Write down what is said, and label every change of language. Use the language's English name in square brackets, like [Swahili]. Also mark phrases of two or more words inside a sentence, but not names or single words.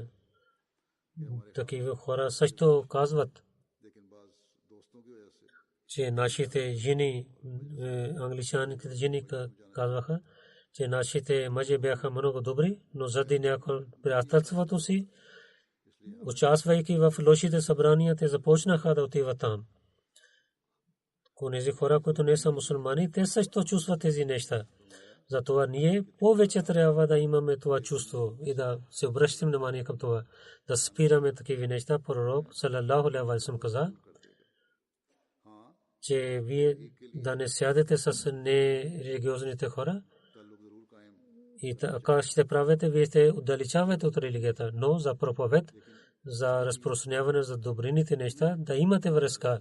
[Bulgarian] Такива хора също казват, че нашите жени, англичаните жени казваха, че нашите мъже бяха много добри, но заради някакво приятелството си, участвайки в лошите събрания, те започнаха да отиват там. Онези хора, които не са мусулмани, те също чувстват тези неща. Затова ние повече трябва да имаме това чувство и да се обръщаме внимание към това, да спираме такива неща. Пророк [Arabic] صلى الله عليه وسلم [Bulgarian] каза, че вие да не сядете с нерелигиозните хора И така ще правите, вие ще отдалечавате от религията, но за проповед, за разпространяване за добрините неща, да имате връзка.